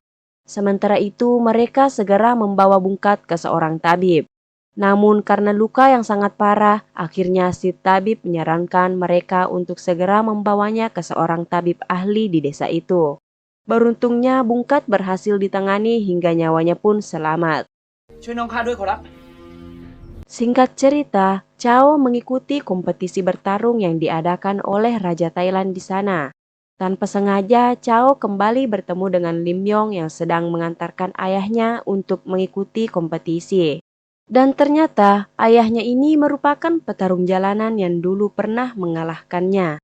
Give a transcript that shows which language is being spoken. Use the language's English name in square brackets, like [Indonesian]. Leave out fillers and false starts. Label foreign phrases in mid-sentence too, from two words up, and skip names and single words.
[Indonesian] Sementara itu, mereka segera membawa Bungkat ke seorang tabib. Namun karena luka yang sangat parah, akhirnya si tabib menyarankan mereka untuk segera membawanya ke seorang tabib ahli di desa itu. Beruntungnya Bungkat berhasil ditangani hingga nyawanya pun selamat. [Thai] ช่วยน้องข้าด้วยขอรับ [Indonesian] Singkat cerita, Chao mengikuti kompetisi bertarung yang diadakan oleh Raja Thailand di sana. Tanpa sengaja, Chao kembali bertemu dengan Lim Yong yang sedang mengantarkan ayahnya untuk mengikuti kompetisi. Dan ternyata ayahnya ini merupakan petarung jalanan yang dulu pernah mengalahkannya.